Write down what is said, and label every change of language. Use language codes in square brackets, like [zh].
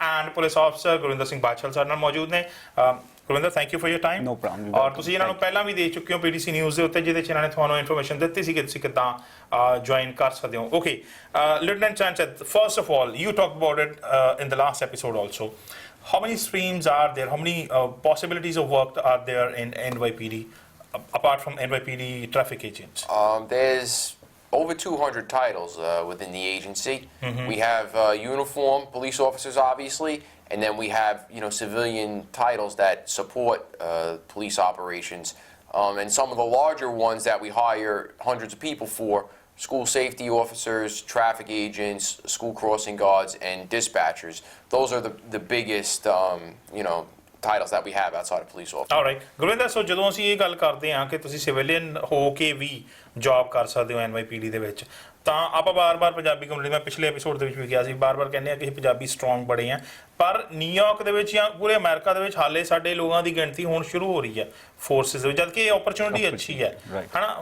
[pa] and police officer Gurvinder Singh ਬਾਦਸ਼ਾਹ ਸਾਡੇ ਨਾਲ ਮੌਜੂਦ ਨੇ। Gurvinder, [en] Thank you for your time. No problem। [pa] ਔਰ ਤੁਸੀਂ ਇਹਨਾਂ ਨੂੰ ਪਹਿਲਾਂ ਵੀ ਦੇ ਚੁੱਕੇ ਹੋ PTC ਨਿਊਜ਼ ਦੇ ਉੱਤੇ, ਜਿਹਦੇ 'ਚ ਇਹਨਾਂ ਨੇ ਤੁਹਾਨੂੰ ਇਨਫੋਰਮੇਸ਼ਨ ਦਿੱਤੀ ਸੀ ਕਿ ਤੁਸੀਂ ਕਿੱਦਾਂ ਜੁਆਇਨ ਕਰ ਸਕਦੇ ਹੋ। [en] Okay, lieutenant Sanchez, first of all you talked about it in the last episode also. How many streams are there? How many possibilities of work are there in NYPD apart from NYPD traffic agents? There's over 200 titles within the agency. We have uniform police officers, obviously, and then we have civilian titles that support police operations. And some of the larger ones that we hire hundreds of people for: school safety officers, traffic agents, school crossing guards, and dispatchers. Those are the biggest titles that we have outside of police officers. [pa] Alright, Gurvinder, ਸੋ ਜਦੋਂ ਅਸੀਂ ਇਹ ਗੱਲ ਕਰਦੇ ਹਾਂ ਕਿ ਤੁਸੀਂ civilian ਹੋ ਕੇ ਵੀ job ਕਰ ਸਕਦੇ ਹੋ NYPD ਦੇ ਵਿੱਚ, ਤਾਂ ਆਪਾਂ ਬਾਰ-ਬਾਰ ਪੰਜਾਬੀ ਕਮਿਊਨਿਟੀ, ਮੈਂ ਪਿਛਲੇ ਐਪੀਸੋਡ ਦੇ ਵਿੱਚ ਵੀ ਕਿਹਾ ਸੀ, ਬਾਰ-ਬਾਰ ਕਹਿੰਦੇ ਆ ਕਿ ਪੰਜਾਬੀ ਸਟਰੋਂਗ ਬੜੇ ਆ, ਪਰ ਨਿਊਯਾਰਕ ਦੇ ਵਿੱਚ ਜਾਂ ਪੂਰੇ ਅਮਰੀਕਾ ਦੇ ਵਿੱਚ ਹਾਲੇ ਸਾਡੇ ਲੋਕਾਂ ਦੀ ਗਿਣਤੀ ਹੁਣ ਸ਼ੁਰੂ ਹੋ ਰਹੀ ਹੈ ਫੋਰਸਿਸ ਵਿੱਚ, ਜਦ ਕਿ ਇਹ ਓਪਰਚੁਨਿਟੀ ਅੱਛੀ ਹੈ ਹਨਾ।